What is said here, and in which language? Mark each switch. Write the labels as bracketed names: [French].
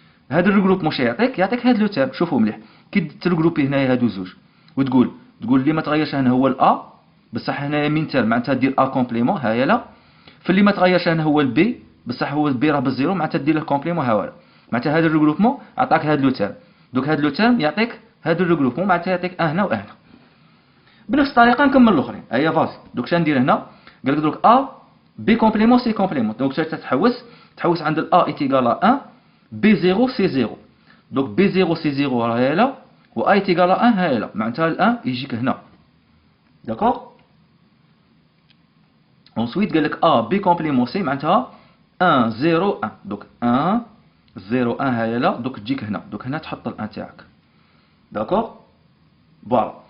[Arabic] هذا الريغروبمون واش يعطيك هاد لو تاب. شوفوا مليح كي تريغروبي هنايا هادو زوج وتقول اللي ما تغيرش هنا هو الا بصح هنايا مين تيرم معناتها دير ا كومبليمون هايا لا. في اللي ما تغيرش هنا هو البي بصح هو البي راه بالزيرو معناتها دير له كومبليمون هاولا. معناتها هذا الريغروبمون عطاك هذا لو تيرم. دوك هذا لو تيرم يعطيك هذا الريغروبمون، معناتها يعطيك هنا وهنا. بنفس الطريقه نكمل الاخرين. هيا فازي. دوك شنو ندير هنا؟ قال لك دوك ا بي كومبليمون سي كومبليمون. دونك تحوس عند ال [French] A est égal à 1 B0 c'est 0. donc B0 c'est 0 [Arabic] راهي لا، و [French] A est égal à 1 [Arabic] هاي لا، معناتها ال 1 يجيك هنا. داكور. ensuite قال لك A B كومبليمون سي معناتها 1 0 1. donc 1 0 1 هاي لا، donc تجيك هنا. donc هنا تحط ال 1 تاعك. داكور. فوالا.